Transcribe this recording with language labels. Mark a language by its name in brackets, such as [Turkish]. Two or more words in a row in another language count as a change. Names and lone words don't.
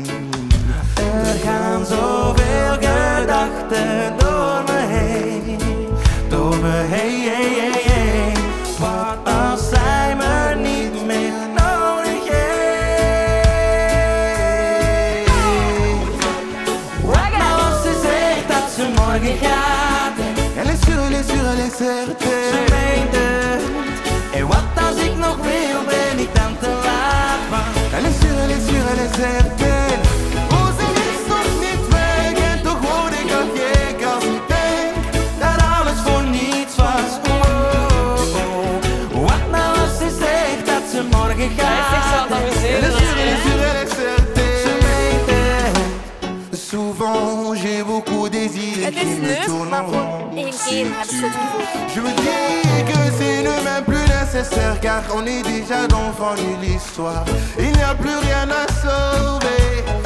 [Dutch] Er gaan zoveel gedachten door me heen. Door me heen, heen, heen, heen. Wat als zij me niet meer nodig heeft? Wat nou als ze zegt dat ze morgen gaat? [French] Elle est sûre, elle est sûre, elle est certaine. [Dutch] Ze meent het. En wat als ik nog wil, ben ik dan te laat? Want [French] Elle est sûre, elle est sûre, elle est certaine. [Dutch] Oh, ze is nog niet weg. En toch word ik al gek als ik denk dat alles voor niets was. Oh, oh, oh. Wat nou als ze zegt dat ze morgen gaat? [French] Elle est sûre, elle est sûre, elle est certaine. [Dutch] Ze meent het. [French] Souvent j'ai beaucoup d'idées [Dutch] Het [French] qui [Dutch] is [French] me [Dutch] leuk, [French] tournent [Dutch] maar [French] en [Dutch] voor [French] rond. [Dutch] één keer heb je het gevoel. [French] Je me dis que c'est ne même plus nécessaire car on est déjà dans le fond de l'histoire. Il n'y a plus rien à sauver.